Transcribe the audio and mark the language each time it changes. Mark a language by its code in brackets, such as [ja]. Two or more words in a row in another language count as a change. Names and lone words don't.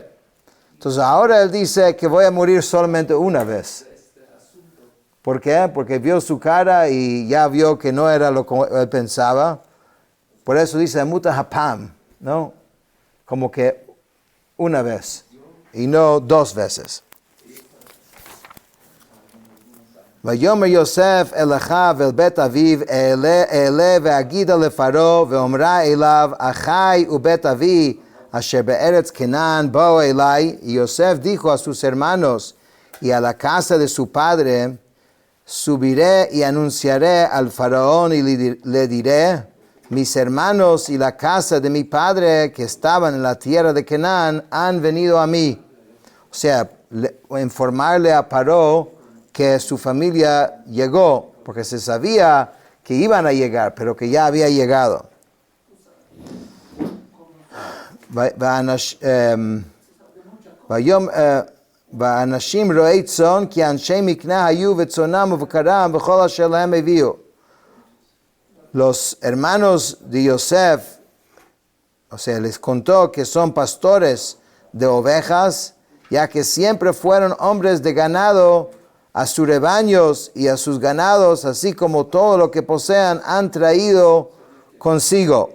[es] Entonces ahora él dice que voy a morir solamente una vez. ¿Por qué? Porque vio su cara y ya vio que no era lo que él pensaba. Por eso dice [he] אמותה הפעם, [es] ¿no? Como que una vez y no dos veces. [he] ויאמר יוסף אל אחיו ואל בית אביו אעלה ואגידה לפרעה ואמרה אליו אחי ובית אבי אשר בארץ כנען באו אלי. [es] Y Yosef dijo a sus hermanos y a la casa de su padre, subiré y anunciaré al faraón y le diré, mis hermanos y la casa de mi padre que estaban en la tierra de Canaán han venido a mí. O sea, informarle a Paró que su familia llegó, porque se sabía que iban a llegar, pero que ya había llegado. [he] ואנשים רועי צאן כי אנשי מקנה היו וצאנם ובקרם וכל אשר להם הביאו. [es] Los hermanos de Yosef, o sea, les contó que son pastores de ovejas, ya que siempre fueron hombres de ganado, a sus rebaños y a sus ganados, así como todo lo que posean, han traído consigo.